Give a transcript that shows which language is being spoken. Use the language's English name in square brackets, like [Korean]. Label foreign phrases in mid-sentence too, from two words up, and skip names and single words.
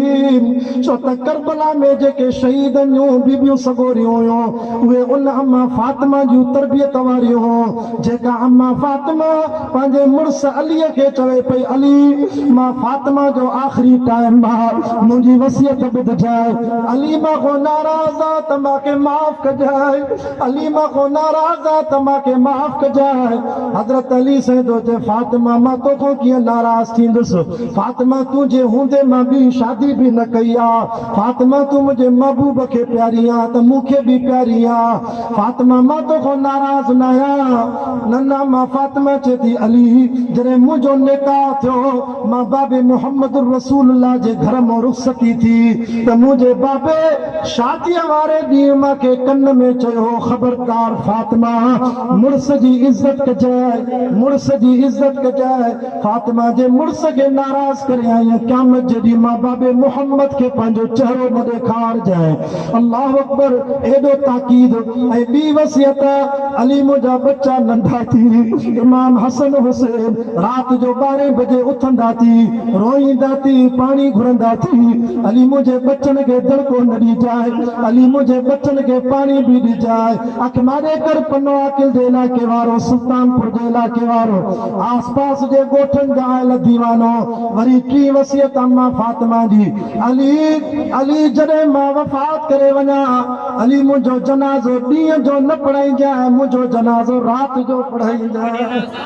[Sindhi] छो त करबला में जेके शहीदनि जूं बीबियूं सगोरियूं हुयूं उहे उन अम्मा फातिमा जूं तरबियत वारियूं हुयूं, जेका अम्मा फातिमा पंहिंजे मुड़ुस अलीअ खे चवे पई अली मां फातिमा जो आख़िरी टाइम आहे, मुंहिंजी वसियत ॿुधजाए, अली मां को नाराज़ आहे त मूंखे माफ़ कजाए, अली मां को नाराज़ आहे त मूंखे माफ़ कजाए। हज़रत अली साईं थो चए फातिमा मां तोखां कीअं नाराज़ थींदुसि, फातिमा तुंहिंजे हूंदे मां ॿी शादी बि न कई आ। फातिमा तू मुझे महबूब के प्यारी आ तो मुखे भी प्यारी आ। फातिमा मां तो को नाराज न आया। नन्ना मां फातिमा चेती अली जरे मुझो निकाह थियो मां बाबे मोहम्मद रसूलुल्लाह जे घर में रुखसती थी तो मुझे बाबे शादी वारे ॾींहुं मूंखे कन में चयो ख़बरदार फातिमा मुड़स जी इज्जत कजाए, मुड़स जी इज्जत कजाए। फातिमा जे मुड़स के नाराज करे आई क़यामत जे ॾींहुं मां बाबे मोहम्मद के पंहिंजो चेहरो न ॾेखार जाए। अल्लाह अकबर एॾो ताकीद ऐं ॿी वसियत अली मुंहिंजा बच्चा नंढा थी इमाम हसन हुसैन रात जो 12 बजे उथंदा थी रोईंदा थी पानी घुरंदा थी अली मुझे बच्चन के दड़को न दी जाए, अली मुझे बच्चन के पानी भी दी जाए। अखमारे कर पन्नो आकिल जे इलाके वारो सुल्तानपुर जे इलाके वारो आसपास जे गोठन जा आयल दीवानो वरी टी वसियत अम्मा फातिमा जी अली जॾहिं मां वफ़ात करे वञा अली मुंहिंजो जनाज़ो ॾींहं जो न पढ़ाई जाए, मुंहिंजो जनाज़ो रात जो पढ़ाई जाए।